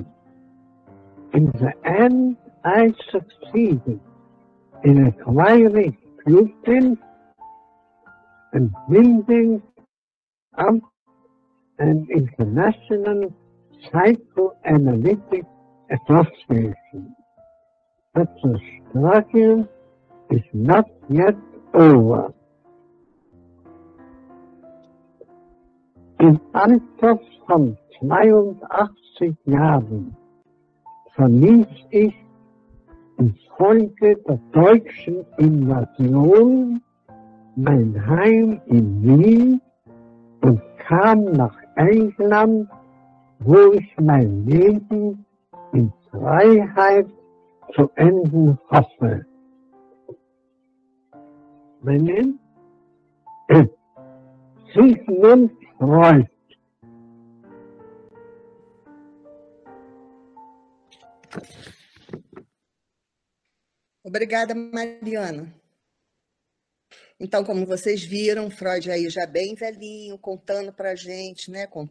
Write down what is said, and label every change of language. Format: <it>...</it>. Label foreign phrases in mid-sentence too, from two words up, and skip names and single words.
<en>In the end, I succeeded in acquiring pupils and building up an international psychoanalytic association. But the struggle is not yet over.</en> <de>Im Alter von 82 Jahren verließ ich infolge der deutschen Invasion mein Heim in Wien und kam nach England, wo ich mein Leben in Freiheit zu enden hoffe. Mein Name? Sigmund Freud.</de> <pt>Obrigada, Mariana. Então, como vocês viram, Freud aí já bem velhinho, contando para a gente, né?</pt>